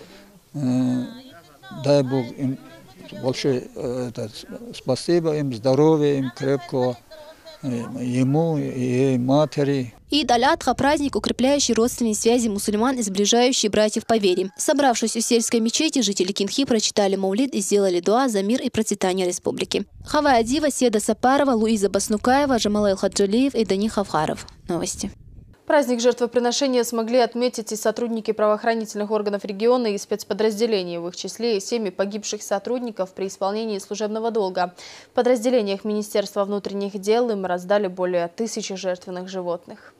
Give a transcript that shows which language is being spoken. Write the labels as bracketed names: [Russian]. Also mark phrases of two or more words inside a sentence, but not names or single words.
[Russian] Дай Бог им большое спасибо, им здоровья, им крепкого, ему и матери. Ид аль-Адха – праздник, укрепляющий родственные связи мусульман и сближающий братьев по вере. Собравшись у сельской мечети, жители Кинхи прочитали маулид и сделали дуа за мир и процветание республики. Хава Адива, Седа Сапарова, Луиза Баснукаева, Джамал Хаджалиев и Дани Хавхаров. Новости. Праздник жертвоприношения смогли отметить и сотрудники правоохранительных органов региона и спецподразделений, в их числе и семьи погибших сотрудников при исполнении служебного долга. В подразделениях Министерства внутренних дел им раздали более 1000 жертвенных животных.